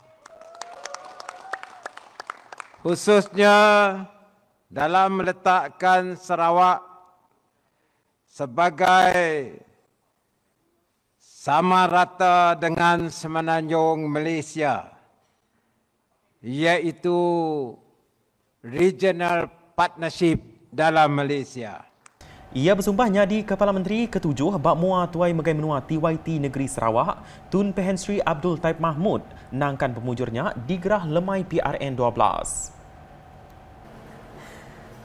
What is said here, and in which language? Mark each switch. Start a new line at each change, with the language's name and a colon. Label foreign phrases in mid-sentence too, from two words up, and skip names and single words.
Malay: Khususnya dalam meletakkan Sarawak sebagai sama rata dengan Semenanjung Malaysia, iaitu Regional Partnership dalam Malaysia.
Iban: Ia bersumpah nyadi Kepala Menteri ketujuh bak mua tuai megai menua TYT Negeri Sarawak Tun Pehen Sri Abdul Taib Mahmud nangkan pemujurnya digerah lemai PRN 12.